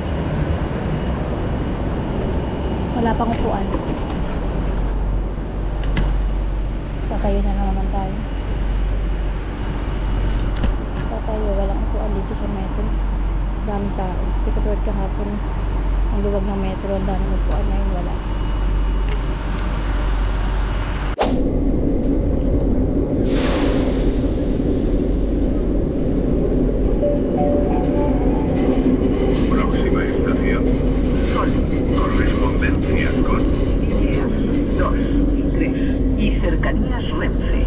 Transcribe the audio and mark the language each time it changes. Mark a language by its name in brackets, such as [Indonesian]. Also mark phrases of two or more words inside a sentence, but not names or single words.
[Filipino] Wala pang upuan. Tatayo na naman tayo. Walang upuan dito sa metro. Daming tao. Katulad kahapon, ang luwag ng metro, ang daming upuan, ngayon wala. [Spanish] Próxima estación, Sol, correspondencia con líneas 2 y 3 y cercanías Renfe.